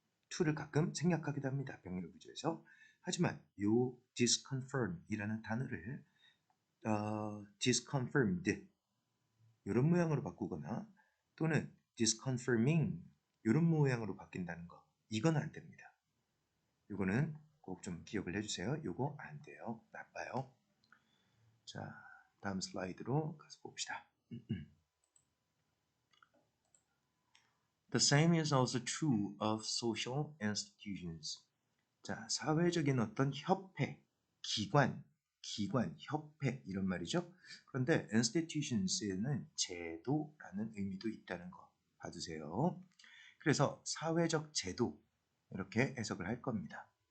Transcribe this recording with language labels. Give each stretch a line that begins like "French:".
Korean: to를 가끔 생략하기도 합니다. 병렬 구조에서. 하지만 요 disconfirm 이라는 단어를 disconfirmed 이런 모양으로 바꾸거나 또는 disconfirming 이런 모양으로 바뀐다는 거, 이건 안 됩니다. 이거는 꼭 좀 기억을 해주세요. 이거 안 돼요. 나빠요. 자, 다음 슬라이드로 가서 봅시다.
English: The same is also true of social institutions.
Korean: 자, 사회적인 어떤 협회, 기관, 협회 이런 말이죠. 그런데 institutions에는 제도라는 의미도 있다는 거 봐주세요. 그래서 사회적 제도 이렇게 해석을 할 겁니다.